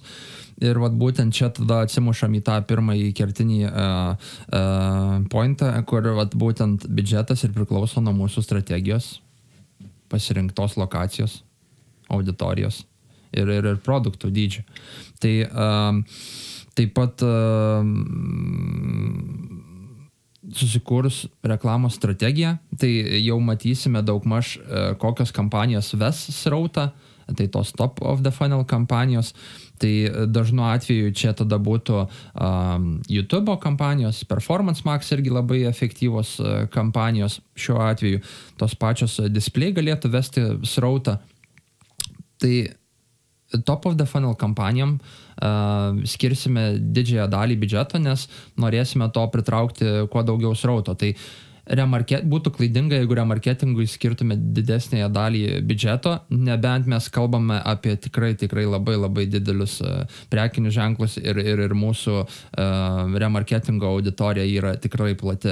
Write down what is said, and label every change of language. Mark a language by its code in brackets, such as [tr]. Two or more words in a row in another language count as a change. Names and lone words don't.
[lt] Ir vat būtent čia tada atsimušam į tą pirmąjį kertinį pointą, kur vat būtent biudžetas ir priklauso nuo mūsų strategijos, pasirinktos lokacijos, auditorijos ir produktų dydžio. Tai taip pat susikūrus reklamos strategiją, tai jau matysime daugmaž kokios kampanijos ves srautą, tai tos [en] top of the funnel [lt] kampanijos, tai dažnu atveju čia tada būtų YouTube'o kampanijos, Performance Max irgi labai efektyvos kampanijos, šiuo atveju tos pačios display galėtų vesti srautą. Tai [en] top of the funnel [lt] kampanijom skirsime didžiąją dalį biudžeto, nes norėsime to pritraukti kuo daugiau srauto. Tai būtų klaidinga, jeigu remarketingui skirtume didesnėje dalį biudžeto, nebent mes kalbame apie tikrai labai didelius prekinius ženklus ir mūsų remarketingo auditorija yra tikrai plati.